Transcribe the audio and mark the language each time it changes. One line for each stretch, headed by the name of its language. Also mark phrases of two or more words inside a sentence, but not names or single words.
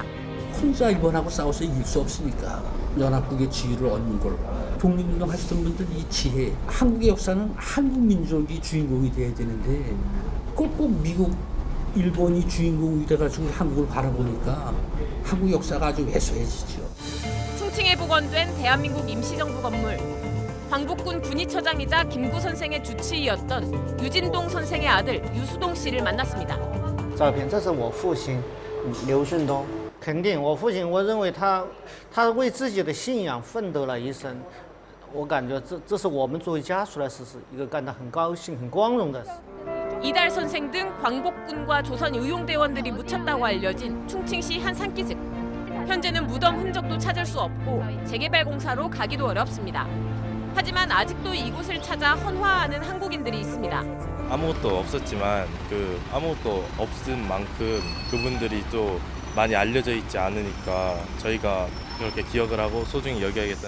Korean: 혼자 일본하고 싸워서 이길 수 없으니까 연합국의 지위를 얻는 걸로 독립운동 하시던 분들 이 지혜, 한국의 역사는 한국 민족이 주인공이 돼야 되는데 그걸 꼭 미국, 일본이 주인공이 돼가지고 한국을 바라보니까 한국 역사가 아주 왜소해지죠. 충칭에 복원된 대한민국 임시정부 건물. 광복군 군의처장이자 김구 선생의 주치의였던 유진동 선생의 아들 유수동 씨를 만났습니다.
Chinese: 照片，这是我父亲刘顺东。肯定，我父亲，我认为他为自己的信仰奋斗了一生。我感觉这是我们作为家属来说是一个感到很高兴、很光荣的事。
Korean: 이달 선생 등 광복군과 조선 의용대원들이 묻혔다고 알려진 충칭시 한 산기슭. 현재는 무덤 흔적도 찾을 수 없고 재개발 공사로 가기도 어렵습니다. 하지만 아직도 이곳을 찾아 헌화하는 한국인들이 있습니다. 아무것도 없었지만 아무것도 없은 만큼 그분들이 또 많이 알려져 있지 않으니까 저희가 그렇게 기억을 하고 소중히 여겨야겠다.